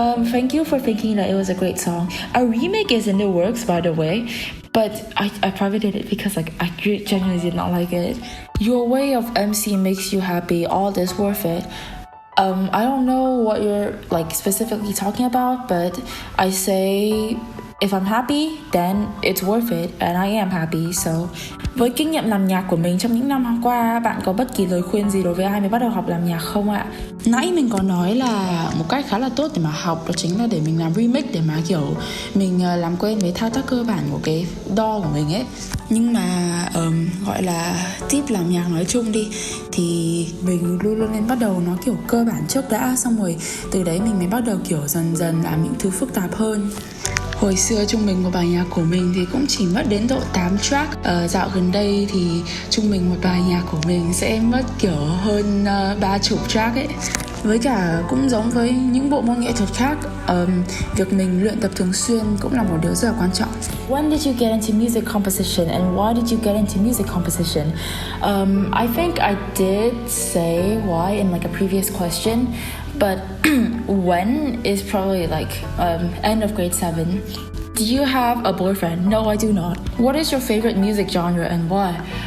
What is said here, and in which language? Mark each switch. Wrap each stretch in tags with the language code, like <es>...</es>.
<en>Thank you for thinking that it was a great song. A remake is in the works, by the way, but I privated it because like I genuinely did not like it. Your way of MC makes you happy. All this worth it. I don't know what you're like specifically talking about, but I say if I'm happy, then it's worth it, and I am happy.</en> <vi>So, với kinh nghiệm làm nhạc của mình trong những năm qua, bạn có bất kỳ lời khuyên gì đối với ai mới bắt đầu học làm nhạc không ạ? Nãy mình có nói là một cách khá là tốt để mà học đó chính là để mình làm remix, để mà kiểu mình làm quen với thao tác cơ bản của cái DAW của mình ấy. Nhưng mà gọi là tip làm nhạc nói chung đi, thì mình luôn luôn nên bắt đầu nó kiểu cơ bản trước đã, xong rồi từ đấy mình mới bắt đầu kiểu dần dần làm những thứ phức tạp hơn. Hồi xưa trung bình một bài nhạc của mình thì cũng chỉ mất đến độ 8 track. Dạo gần đây thì trung bình một bài nhạc của mình sẽ mất kiểu hơn 30 track ấy. Với cả cũng giống với những bộ môn nghệ thuật khác, việc mình luyện tập thường xuyên cũng là một điều rất là quan trọng.</vi> <en>When did you get into music composition and why did you get into music composition? I think I did say why in like a previous question, but when is probably like end of grade 7. Do you have a boyfriend? No, I do not. What is your favorite music genre and why?</en>